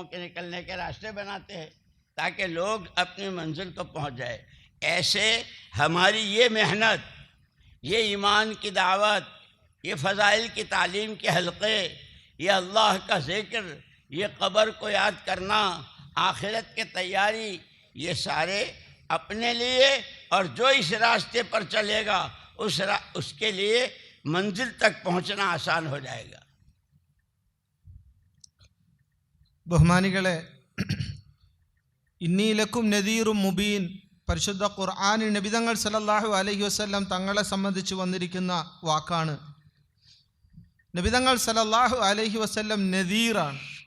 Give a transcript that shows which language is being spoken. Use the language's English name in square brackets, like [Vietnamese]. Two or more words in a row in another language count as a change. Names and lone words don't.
[Urdu] کے نکلنے کے راستے بناتے ہیں تاکہ لوگ اپنی منزل کو پہنچ جائے، ایسے ہماری یہ محنت، یہ ایمان کی دعوت، یہ فضائل کی تعلیم کے حلقے، یہ اللہ کا ذکر، یہ قبر کو یاد کرنا، آخرت کی تیاری، یہ سارے اپنے لیے، اور جو اس راستے پر چلے گا اس کے لیے منزل تک پہنچنا آسان ہو جائے گا۔ [Malayalam] ബഹുമാനികളെ, [Arabic] إني لكم نذير مبين, [Malayalam] പരിശുദ്ധ ഖുർആനിൽ നബിതങ്ങൾ [Arabic] صلى الله عليه وسلم [Malayalam] തങ്ങളെ സംബന്ധിച്ച് വന്നിരിക്കുന്ന വാക്കാണ്। നബിതങ്ങൾ [Arabic] صلى الله عليه وسلم [Malayalam] നദീറാണ്।